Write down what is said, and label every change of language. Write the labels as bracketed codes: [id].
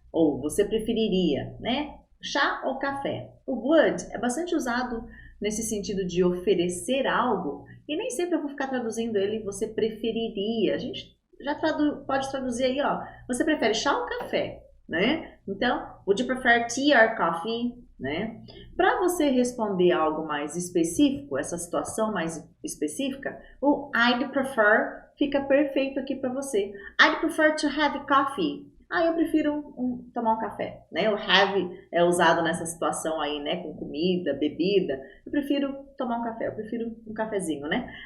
[pt] Ou você preferiria, né? Chá ou café? O would é bastante usado nesse sentido de oferecer algo e nem sempre eu vou ficar traduzindo ele você preferiria. A gente já pode traduzir aí, ó. Você prefere chá ou café, né? [en] Então, would you prefer tea or coffee, né? [pt] Para você responder algo mais específico, essa situação mais específica, o I'd prefer fica perfeito aqui para você. [en] I'd prefer to have coffee. [pt] Ah, eu prefiro tomar um café, né? O have é usado nessa situação aí, né? Com comida, bebida. Eu prefiro tomar um café, eu prefiro um cafezinho, né?